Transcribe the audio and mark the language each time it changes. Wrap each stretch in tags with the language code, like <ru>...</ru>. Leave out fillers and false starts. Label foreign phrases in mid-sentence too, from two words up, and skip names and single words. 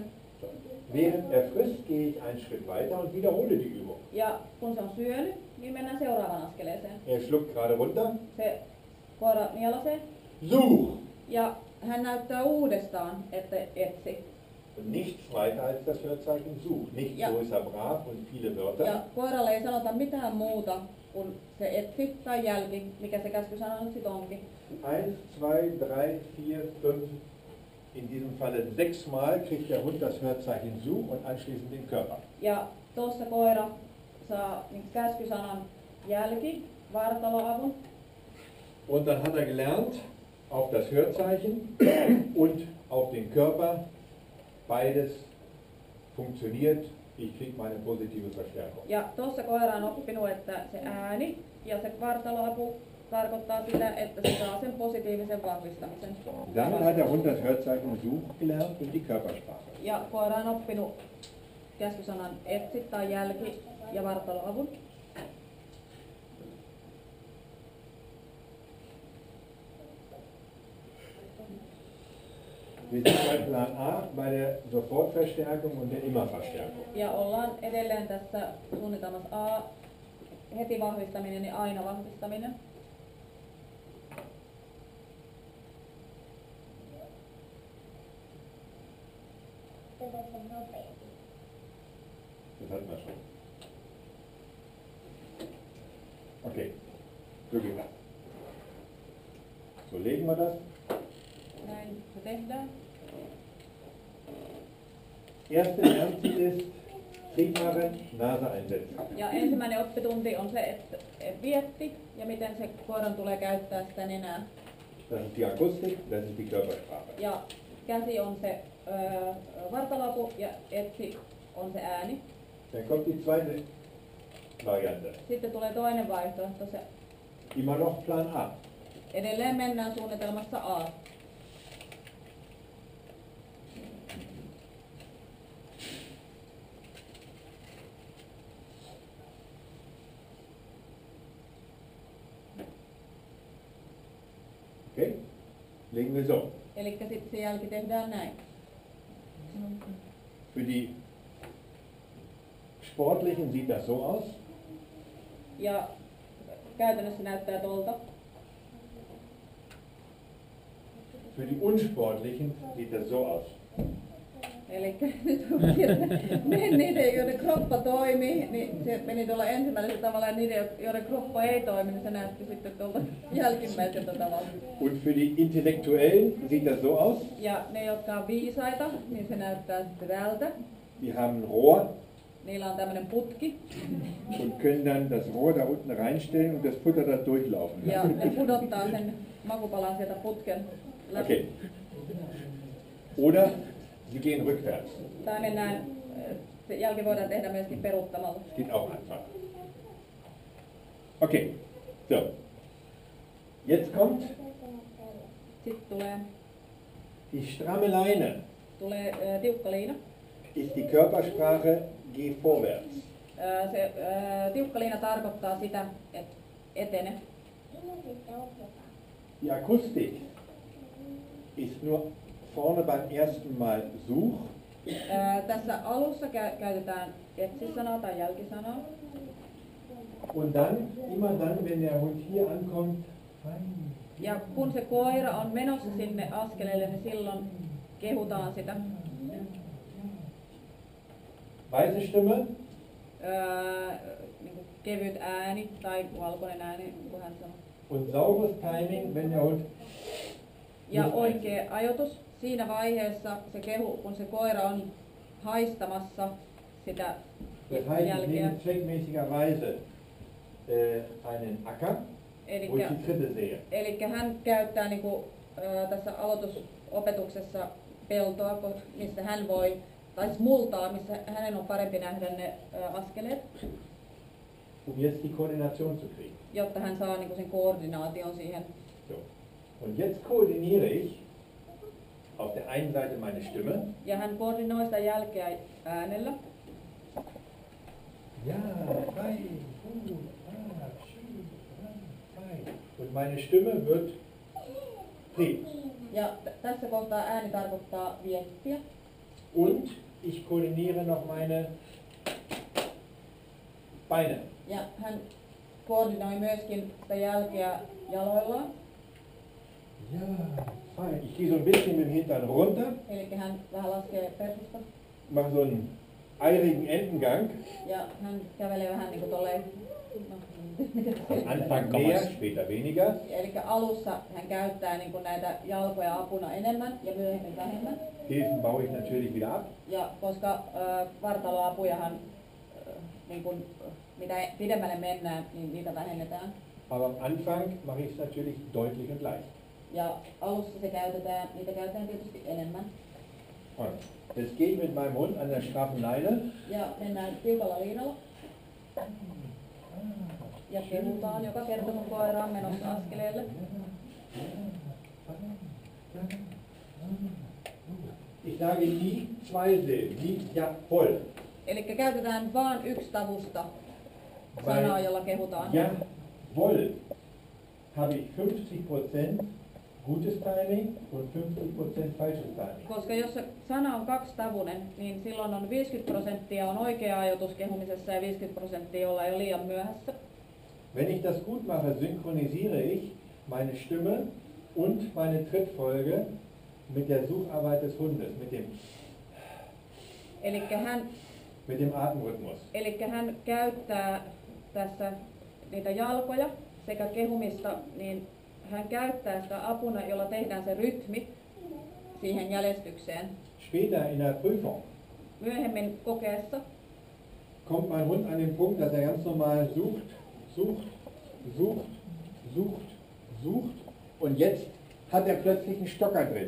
<de>So. Während er frisst, gehe ich einen Schritt weiter und wiederhole die Übung.</de> <fi>Ja kun se on syönyt, Niin mennään seuraavaan askeleeseen.</fi> <de>Er schluckt gerade runter.</de> <fi>Se koira nielasee</fi> <de>Such!</de> <fi>ja hän näyttää uudestaan, että etsi.</fi> <de>Und nichts weiter als das Hörzeichen such. Nicht Ja. so ist er brav und viele Wörter.</de> <fi>Ja koiralle ei sanota mitään muuta kuin se etsi tai jälki, mikä se käskysana nyt sitten onkin.</fi> <de>1, 2, 3, 4, 5, in diesem Falle 6 Mal kriegt der Hund das Hörzeichen such und anschließend den Körper.</de> <fi>Ja tuossa koira saa niin käskysanan jälki, vartaloavun.</fi> <de>Und dann hat er gelernt, auf das Hörzeichen und auf den Körper, beides funktioniert, ich kriege meine positive Verstärkung.</de> <fi>Ja tuossa koira on oppinut, että se ääni ja se vartaloapu tarkoittaa sitä, että se saa sen positiivisen vahvistamisen.</fi> <de>Damit hat der Hund das Hörzeichen such gelernt und die Körpersprache.</de> <fi>Ja koira on oppinut käskysanan etsi tai jälki ja vartaloavun.</fi> <de>Wir sind bei Plan A bei der Sofortverstärkung und der Immerverstärkung.</de> <fi>Ja ollaan edelleen tässä suunnitelmassa A, heti vahvistaminen ja aina vahvistaminen.</fi> <de>Das hatten wir schon. Okay, so geht das. So legen wir das.</de> <fi>Näin se tehdään.</fi> <de>Erste Lernziel ist, Triebhaare, Nase einsetzen.</de> <fi>Ja ensimmäinen oppitunti on se, että vietti ja miten se koiran tulee käyttää sitä nenää.</fi> <de>Das ist die Akustik, das ist die Körpersprache.</de> <fi>Ja käsi on se vartaloapu ja etsi on se ääni.</fi> <de>Dann kommt die zweite Variante.</de> <fi>Sitten tulee toinen vaihtoehto, se</fi> <de>Immer noch Plan A.</de> <fi>edelleen mennään suunnitelmassa A.</fi> <de>Okay? Legen wir so.</de> <fi>Eli sitten se jälki tehdään näin.</fi> <de>Für die Sportlichen sieht das so aus.</de> <fi>Ja käytännössä näyttää tuolta.</fi> <de>Für die Unsportlichen sieht das so aus.</de> <fi>Eli nyt on niiden, joiden kroppa toimii, niin se meni tuolla ensimmäisellä tavalla, ja niiden, joiden kroppa ei toimi, niin se näytti sitten tuolta jälkimmäiseltä tavalla.</fi> <de>Und für die Intellektuellen sieht das so aus.</de> <fi>Ja ne, jotka on viisaita, niin se näyttää sitten tältä.</fi> <de>Die haben ein Rohr</de> <fi>Niillä on tämmöinen putki,</fi> <de>und können dann das Rohr da unten reinstellen und das Futter da durchlaufen</de> <fi>ja</fi> <de>lassen.</de> <fi>ne pudottaa sen makupalan sieltä putken läpi.</fi> <de>Okay. Oder sie gehen rückwärts.</de> <fi>Tai mennään, se jälki voidaan tehdä myöskin peruuttamalla.</fi> <de>Geht auch einfach. Okay. So. Jetzt kommt</de> <fi>Sitten tulee,</fi> <de>die stramme Leine.</de> <fi>tiukka liina.</fi> <de>Ist die Körpersprache, geh vorwärts.</de> <fi>Se tiukka liina tarkoittaa sitä, että etene.</fi> <de>Die Akustik ist nur vorne beim ersten Mal such.</de> <fi>Tässä alussa käytetään etsi-sanaa tai jälkisanaa.</fi> <de>Und dann, immer dann, wenn der Hund hier ankommt, fein.</de> <fi>Ja kun se koira on menossa sinne askeleelle, niin silloin kehutaan sitä.</fi> <de>Weiße Stimme,</de> <fi>Niin kuin kevyt ääni tai valkoinen ääni, niin kuin hän sanoi.</fi> <de>und sauberes Timing, wenn der Hund</de> <fi>Ja oikea ajoitus. Siinä vaiheessa se kehu, kun se koira on haistamassa sitä</fi> <de>das heißt, ich</de> <fi>jälkeä.</fi> <de>nehme zweckmäßigerweise einen Acker, wo ich die Tritte sehe.</de> <fi>Eli hän käyttää niin kuin, tässä aloitusopetuksessa peltoa, missä hän voi, tai multaa, missä hänen on parempi nähdä ne askeleet,</fi> <de>Um jetzt die Koordination zu kriegen.</de> <fi>jotta hän saa niin kuin sen koordinaation siihen.</fi> <de>So. Und jetzt koordiniere ich auf der einen Seite meine Stimme.</de> <fi>Ja hän koordinoi sitä jälkeä äänellä.</fi> <de>Ja, fein, gut, schön, fein. Und meine Stimme wird Trieb.</de> <fi>Ja tässä kohtaa ääni tarkoittaa viestiä.</fi> <de>Und ich koordiniere noch meine Beine.</de> <fi>Ja hän koordinoi myöskin sitä jälkeä jaloillaan.</fi> <de>Ja, fein. Ich gehe so ein bisschen mit dem Hintern runter,</de> <fi>Eli hän vähän laskee persusta.</fi> <de>mache so einen eirigen Entengang.</de> <fi>Ja hän kävelee vähän niinku tolleen.</fi> <de>Am Anfang mehr, später weniger.</de> <fi>Eli alussa hän käyttää niinku näitä jalkoja apuna enemmän ja myöhemmin vähemmän.</fi> <de>Hilfen baue ich natürlich wieder ab.</de> <fi>Ja koska vartaloapujahan niin kun, mitä pidemmälle mennään, niin niitä vähennetään.</fi> <de>Aber am Anfang mache ich es natürlich deutlich und leicht.</de> <fi>Ja alussa niitä käytetään tietysti enemmän.</fi> <de>Und jetzt gehe ich mit meinem Hund an der straffen Leine.</de> <fi>Ja mennään tiukalla liinalla. Ja kehutaan joka kerta kun koira on menossa askeleelle.</fi> <de>Ich sage nie zwei Silben, nie ja voll.</de> <fi>Eli käytetään vain yksi tavusta sanaa, jolla kehutaan.</fi> <de>Ja voll habe ich 50% gutes Timing und 50% falsches Timing.</de> <fi>Koska jos se sana on kaksitavuinen, niin silloin on 50% on oikea ajoitus kehumisessa ja 50% olla jo liian myöhässä.</fi> <de>Wenn ich das gut mache, synchronisiere ich meine Stimme und meine Trittfolge mit der Sucharbeit des Hundes, mit dem Atemrhythmus.</de> <fi>Eli hän käyttää tässä niitä jalkoja sekä kehumista, niin hän käyttää sitä apuna, jolla tehdään se rytmi siihen jäljestykseen.</fi> <de>Später in der Prüfung</de> <fi>Myöhemmin kokeessa</fi> <de>kommt mein Hund an den Punkt, dass er ganz normal sucht, sucht, sucht, sucht, sucht und jetzt hat er plötzlich einen Stocker drin.</de>